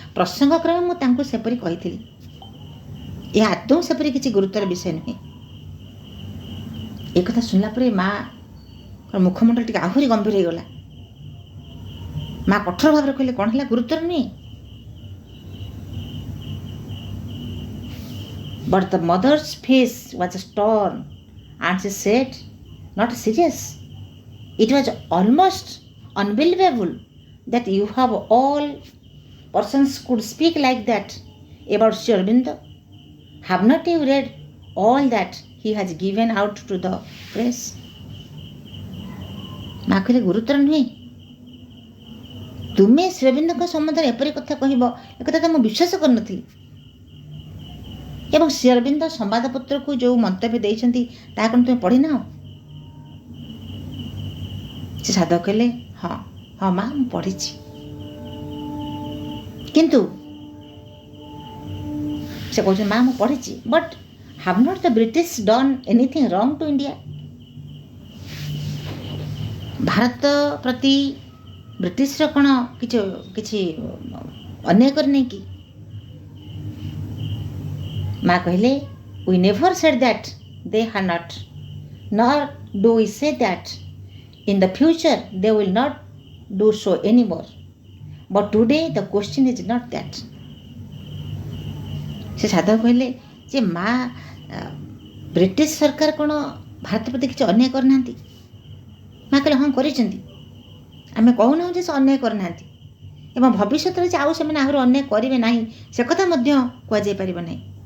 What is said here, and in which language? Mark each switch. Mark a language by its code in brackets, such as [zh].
[or] ପ୍ରସଙ୍ଗକ୍ରମେ ମୁଁ ତାଙ୍କୁ ସେପରି କହିଥିଲି। ଏହା ଆଦୌ ସେପରି କିଛି ଗୁରୁତର ବିଷୟ ନୁହେଁ। ଏ କଥା ଶୁଣିଲା ପରେ ମାଆଙ୍କର ମୁଖମଣ୍ଡଳ ଟିକେ ଆହୁରି ଗମ୍ଭୀର ହୋଇଗଲା। ମା କଠୋର ଭାବରେ କହିଲେ କ'ଣ ହେଲା, ଗୁରୁତର ନୁହେଁ? [en] But the mother's face was stern and she said, not serious. It was almost unbelievable that you have all persons could speak like that about Sri Aurobindo. Have not you read all that he has given out to the press? [or] ମା କହିଲେ ଗୁରୁତର ନୁହେଁ, ତୁମେ ଶ୍ରୀଅରବିନ୍ଦଙ୍କ ସମ୍ବନ୍ଧରେ ଏପରି କଥା କହିବ ଏକଥା ତ ମୁଁ ବିଶ୍ୱାସ କରିନଥିଲି। ଏବଂ ଶ୍ରୀଅରବିନ୍ଦ ସମ୍ବାଦପତ୍ରକୁ ଯେଉଁ ମନ୍ତବ୍ୟ ଦେଇଛନ୍ତି ତାହା କ'ଣ ତୁମେ ପଢ଼ିନାହ? ସେ ସାଧକ କହିଲେ ହଁ ହଁ ମା, ମୁଁ ପଢ଼ିଛି, କିନ୍ତୁ ସେ କହୁଛନ୍ତି ମା ମୁଁ ପଢ଼ିଛି, [en] But have not the British done anything wrong to India? [or] ଭାରତ ପ୍ରତି ବ୍ରିଟିଶର କ'ଣ କିଛି ଅନ୍ୟାୟ କରିନାହିଁ କି? ମା କହିଲେ [en] we never said that they had not, nor do we say that in the future they will not do so anymore, but today the question is not that. [or] ସେ ସାଧକ କହିଲେ ଯେ ମା, ବ୍ରିଟିଶ ସରକାର କ'ଣ ଭାରତ ପ୍ରତି କିଛି ଅନ୍ୟାୟ କରିନାହାନ୍ତି? ମା କହିଲେ ହଁ କରିଛନ୍ତି, ଆମେ କହୁନାହୁଁ ଯେ ସେ ଅନ୍ୟାୟ କରିନାହାନ୍ତି, ଏବଂ ଭବିଷ୍ୟତରେ ଯେ ଆଉ ସେମାନେ ଆହୁରି ଅନ୍ୟାୟ କରିବେ ନାହିଁ ସେ କଥା ମଧ୍ୟ କୁହାଯାଇପାରିବ ନାହିଁ।